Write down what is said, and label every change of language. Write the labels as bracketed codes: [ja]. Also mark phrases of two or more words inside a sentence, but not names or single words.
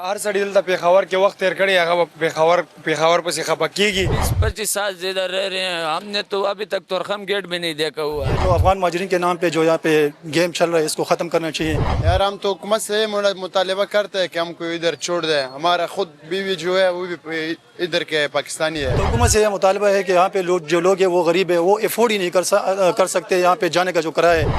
[ps] هر سړی دلته پېښور کې وخت تیر کړی هغه پېښور پسې خفه کېږي. [ur] 25 سال سے ادھر رہ رہے ہیں ہم نے تو ابھی تک تورخم گیٹ بھی نہیں دیکھا ہوا ہے. جو افغان مہاجرین کے نام پہ جو یہاں پہ گیم چل رہا ہے اس کو ختم کرنا چاہیے. یار ہم تو حکومت سے مطالبہ کرتے ہیں کہ ہم کو ادھر چھوڑ دیں. ہمارا خود بیوی جو ہے وہ بھی ادھر کے پاکستانی ہے. تو حکومت سے یہ مطالبہ ہے کہ یہاں پہ جو لوگ ہیں وہ غریب ہے، وہ افورڈ ہی نہیں کر سکتے یہاں پہ جانے کا جو کرایہ ہے.